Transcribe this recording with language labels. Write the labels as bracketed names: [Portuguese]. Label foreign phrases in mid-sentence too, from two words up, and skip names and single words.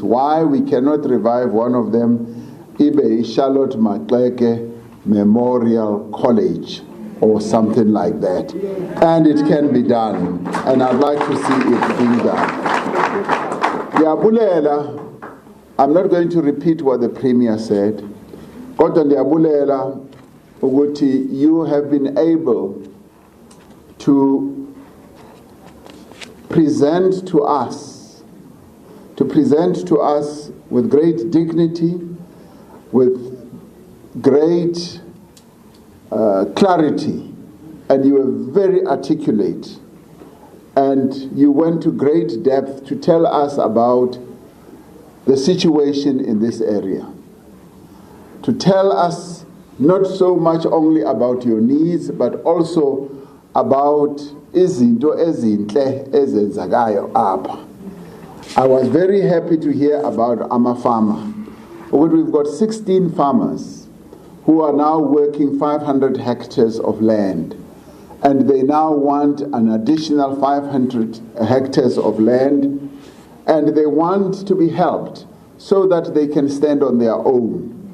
[English] Why we cannot revive one of them, Ibe Charlotte Maxeke Memorial College, or something like that. And it can be done. And I'd like to see it being done. Ndiyabulela, I'm not going to repeat what the Premier said. [Xhosa] Kodwa ndiyabulela ukuthi [English] you have been able to present to us with great dignity, with great clarity, and you were very articulate, and you went to great depth to tell us about the situation in this area, to tell us not so much only about your needs, but also about [Xhosa] izinto ezinhle ezenzakayo apha. [English] I was very happy to hear about Amafama. We've got 16 farmers who are now working 500 hectares of land, and they now want an additional 500 hectares of land, and they want to be helped so that they can stand on their own.